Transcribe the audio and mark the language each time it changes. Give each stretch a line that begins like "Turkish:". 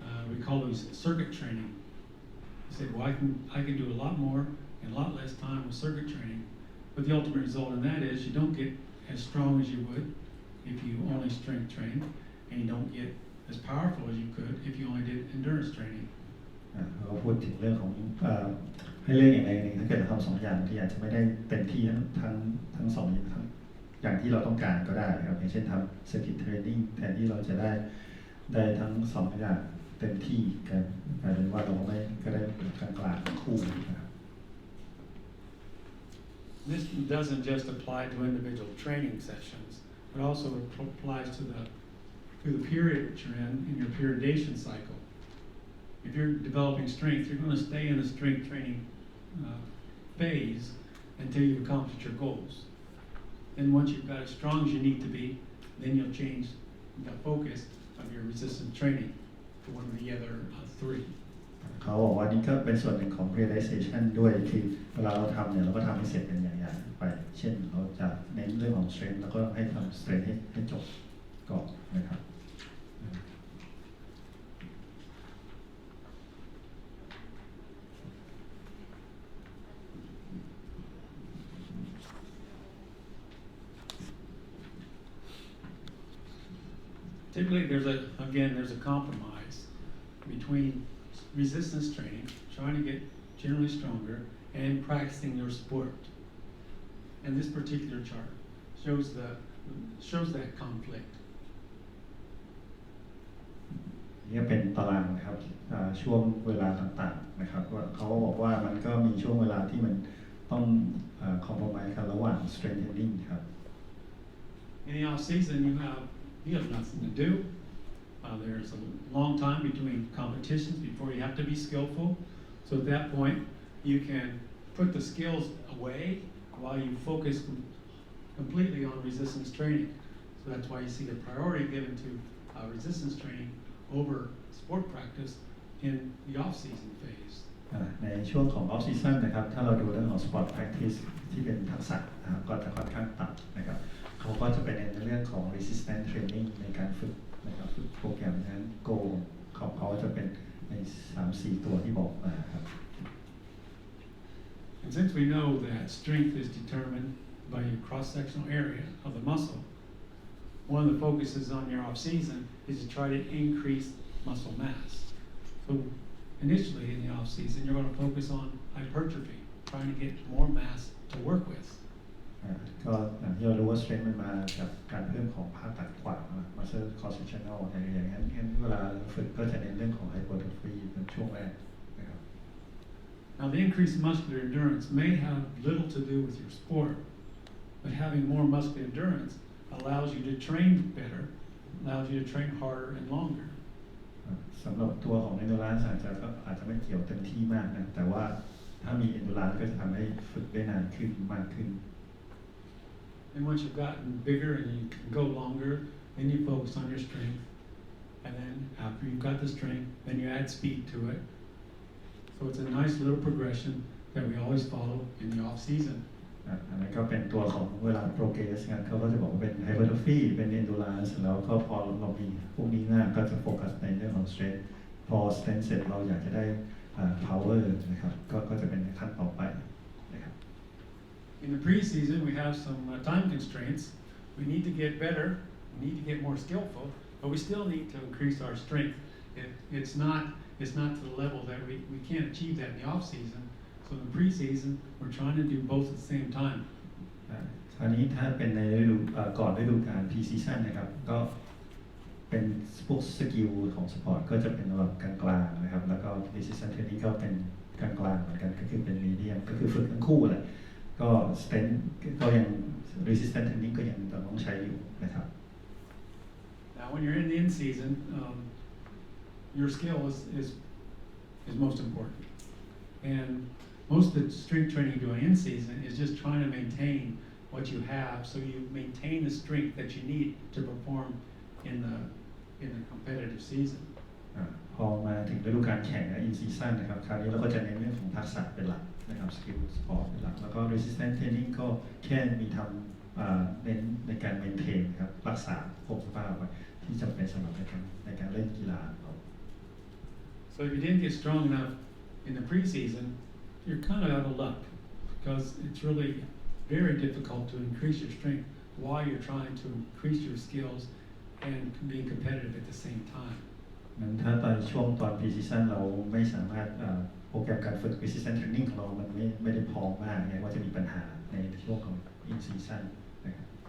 English: We call those circuit training. I said, well, I can do a lot more in a lot less time with circuit training, but the ultimate result in that is you don't get as strong as you would if you only strength train, and you don't get as powerful as you could if you only did endurance training.
Thai: เราพูดถึงเรื่องของให้เลือกอย่างใดอย่างหนึ่งถ้าเกิดเราทำ2อย่างที่อาจจะไม่ได้เต็มที่ทั้ง2อย่างที่เราต้องการก็ได้ครับอย่างเช่นทำ circuit training แทนที่เราจะได้ทั้ง2อย่างเต็มที่กันกลายเป็นว่าเราไม่ก็ได้กลางๆคู่นะครับ
English: This doesn't just apply to individual training sessions, but also it applies to the period that you're in your periodization cycle. If you're developing strength, you're going to stay in the strength training phase until you've accomplished your goals. And once you've got as strong as you need to be, then you'll change the focus of your resistance training to one of the other three.
Thai: เขาบอกว่านี่ก็เป็นส่วนหนึ่งของ periodization ด้วยคือเวลาเราทำเนี่ยเราก็ทำให้เสร็จเป็นอย่างๆไปเช่นเราจะเน้นเรื่องของ strength แล้วก็ให้ทำ strength ให้จบก่อนนะครับ
English: Typically, there's a compromise between resistance training, trying to get generally stronger, and practicing your sport. And this particular chart shows that conflict.
Thai: นี่เป็นตารางนะครับช่วงเวลาต่างๆนะครับว่าเขาบอกว่ามันก็มีช่วงเวลาที่มันต้องcompromise กันระหว่าง strength training ครับ
English: In the off season, you have nothing to do. There's a long time between competitions before you have to be skillful. So at that point, you can put the skills away, while you focus completely on resistance training. So that's why you see the priority given to resistance training over sport practice in the off-season phase.
Thai: ในช่วงของ off season นะครับถ้าเราดูเรื่องของ sport practice ที่เป็นทักษะนะครับก็จะค่อนข้างต่ำนะครับเขาก็จะไปเน้นในเรื่องของ resistance training ในการฝึกนะครับฝึกโปรแกรมนั้น goal ของเขาจะเป็นใน 3-4 ตัวที่บอกมาครับ
English: And since we know that strength is determined by your cross-sectional area of the muscle, one of the focuses on your off-season is to try to increase muscle mass. So initially in the off-season, you're going to focus on hypertrophy, trying to get more mass to work with.
Thai: ก็อย่างที่เรารู้ว่า strength มันมาจากการเพิ่มของภาคตัดขวาง muscle cross-sectional อย่างนั้นเวลาฝึกก็จะเน้นเรื่องของ hypertrophy เป็นช่วงแรกนะครับ
English: Now the increased muscular endurance may have little to do with your sport, but having more muscular endurance allows you to train better, allows you to train harder and longer.
Thai: สำหรับตัวของ endurance อาจจะไม่เกี่ยวเต็มที่มากนะแต่ว่าถ้ามี endurance ก็จะทำให้ฝึกได้นานขึ้นมากขึ้น
English: And once you've gotten bigger and you can go longer, then you focus on your strength. And then after you've got the strength, then you add speed to it. So it's a nice little progression that we always follow in the off season.
Thai: อันนั้นก็เป็นตัวของเวลา progress กันเขาก็จะบอกว่าเป็น hypertrophy เป็น endurance แล้วก็พอเรามีพวกนี้มากก็จะโฟกัสในเรื่องของ strength พอ strength เสร็จเราอยากจะได้ power นะครับก็จะเป็นขั้นต่อไปนะครับ
English: In the preseason, we have some time constraints. We need to get better. We need to get more skillful, but we still need to increase our strength. It's not to the level that we can't achieve that in the off season. So in the preseason, we're trying to do both at the same time.
Thai: คราวนี้ถ้าเป็นในฤดูก่อนฤดูกาล pre-season นะครับก็เป็นพวกสกิลของสปอร์ตก็จะเป็นระดับกลางๆนะครับแล้วก็ resistance training ก็เป็นกลางๆเหมือนกันก็คือเป็น medium ก็คือฝึกทั้งคู่แหละก็ strength ก็ยัง resistance training ก็ยังต้องใช้อยู่นะครับ
English: Now when you're in the in-season, your skill is most important. And most of the strength training you do in season is just trying to maintain what you have, so you maintain the strength that you need to perform in the competitive season.
Thai: พอมาถึงฤดูกาลแข่ง in season นะครับคราวนี้เราก็จะเน้นเรื่องของทักษะเป็นหลักนะครับ skill sport เป็นหลักแล้วก็ resistance training ก็แค่มีทำเน้นในการ maintain ครับรักษาคงสภาพไว้ที่จำเป็นสำหรับในการเล่นกีฬา
English: So if you didn't get strong enough in the preseason, you're kind of out of luck because it's really very difficult to increase your strength while you're trying to increase your skills and being competitive at the same time.
Thai: นั้นถ้าตอนช่วงตอน pre-season เราไม่สามารถโปรแกรมการฝึก resistance training ของเรามันไม่ได้พร้อมมากเนี่ยว่าจะมีปัญหาในช่วงของ in season นะครับ